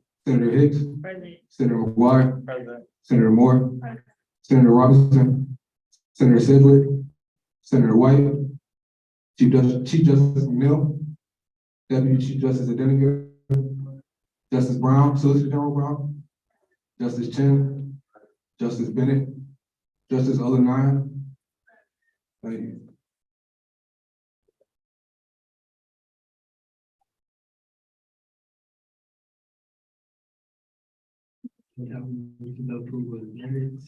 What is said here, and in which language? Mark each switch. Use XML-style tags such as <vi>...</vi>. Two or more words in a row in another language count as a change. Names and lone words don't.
<en>Senator Hicks, President. Senator McGuire, President. Senator Moore, Senator Robinson, Senator Sedgwick, Senator White, Chief Justice McNeil, Deputy Chief Justice Adenike, Justice Brown, Solicitor General Brown, Justice Chin, Justice Bennett, Justice Olenaya. Thank you. We have the approval of minutes.</en>